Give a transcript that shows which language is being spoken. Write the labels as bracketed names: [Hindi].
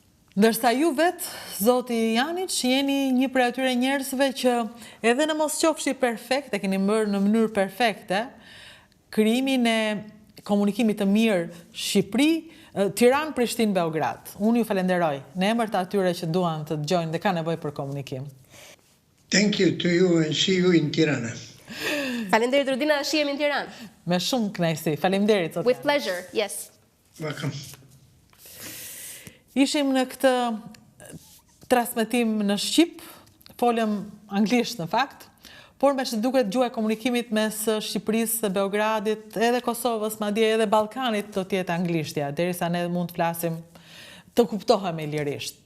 [Albanian] Ndërsa ju vetë, zoti Janić, jeni një prej atyre njerëzve që edhe në mos qofshi perfekt, e keni bërë në mënyrë perfekte, krijimin e komunikimit të mirë Shqipëri, Tiranë, Prishtinë, Beograd. Unë ju falenderoj në emër të atyre që duan të dëgjojnë dhe kanë nevojë për komunikim. [English] Thank you to you and see you in Tirana. [Albanian] Faleminderit Rudina, shihemi në Tiranë. Me shumë kënaqësi. Faleminderit zoti. [English] With pleasure, yes. Welcome. [Albanian] Ishim në këtë transmetim në Shqip, folëm anglisht në fakt, por me që duket gjuha e komunikimit mes Shqipërisë, Beogradit, edhe Kosovës, madje edhe Ballkanit do t'jetë anglishtja, derisa ne mund të flasim, të kuptohemi lirisht.